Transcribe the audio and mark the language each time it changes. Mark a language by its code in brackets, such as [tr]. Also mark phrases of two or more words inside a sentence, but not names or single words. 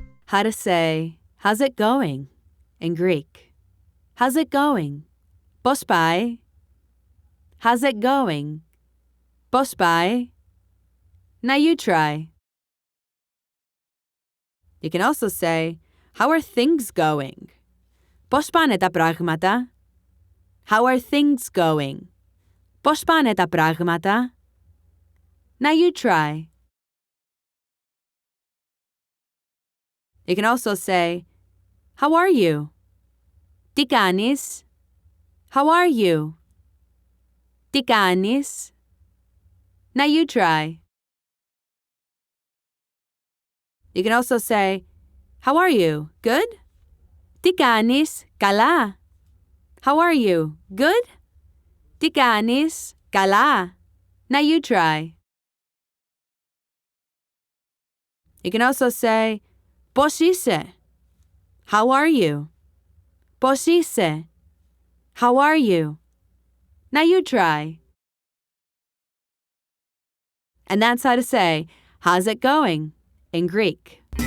[en] how to say, how's it going in Greek. How's it going? [el] Πώς πάει? [en] How's it going? [el] Πώς πάει? [en] Now you try. You can also say, how are things going? [el] Πώς πάνε τα πράγματα? [en] How are things going? [el] Πώς πάνε τα πράγματα? [en] Now you try. You can also say, how are you? [el] Τι κάνεις? [en] How are you? [el] Τι κάνεις? [en] Now you try. You can also say, how are you? Good? [el] Τι κάνεις? Καλά? [en] How are you? Good? [el] Τι κάνεις? Καλά? [en] Now you try. You can also say, [el] πώς είσαι? [en] How are you? [el] Πώς είσαι? [en] How are you? Now you try. And that's how to say, how's it going in Greek.